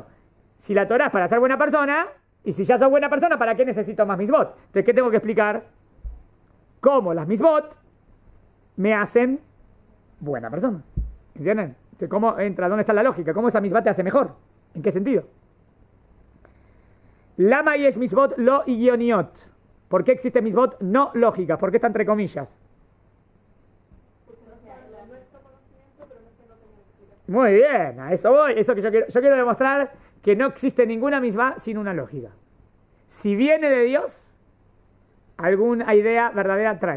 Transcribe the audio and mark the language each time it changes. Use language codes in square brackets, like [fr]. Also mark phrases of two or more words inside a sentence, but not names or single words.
[es] Si la Torá es para ser buena persona, y si ya sos buena persona, ¿para qué necesito más mitzvot? Entonces, ¿qué tengo que explicar? Cómo las mitzvot me hacen buena persona. ¿Entienden? ¿Cómo entra? ¿Dónde está la lógica? ¿Cómo esa mitzvah te hace mejor? ¿En qué sentido? [he] למה יש מצוות לא הגיוניות. [es] ¿Por qué existen mitzvot no lógicas? ¿Por qué está entre comillas? Muy bien, a eso voy. Eso que yo quiero demostrar que no existe ninguna mitzvah sin una lógica. Si viene de Dios, alguna idea verdadera trae.